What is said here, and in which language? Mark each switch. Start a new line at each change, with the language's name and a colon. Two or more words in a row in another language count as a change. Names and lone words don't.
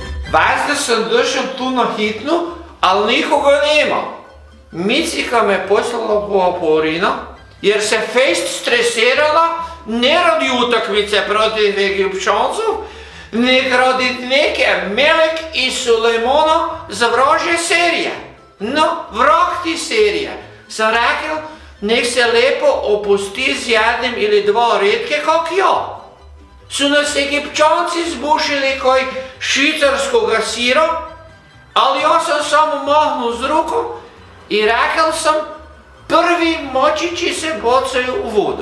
Croatian: Veš, da sem došel tu na hitnu, ali nikoga nema. Micika me poslala po Aporina, jer se fejst stresirala ne radi utakmice protiv Egipćancov, nek radi neke Melek i Sulejmana za vražje serije. No, vrag ti serije. Sam rekel, nek se lepo opusti z jednim ili dva redke kak ja. Su nas Egipćanci zbušili kaj švicarskoga sira, ali ja sam samo mahnul z rukom i rekel sam, prvi močići se bocaju u vodu.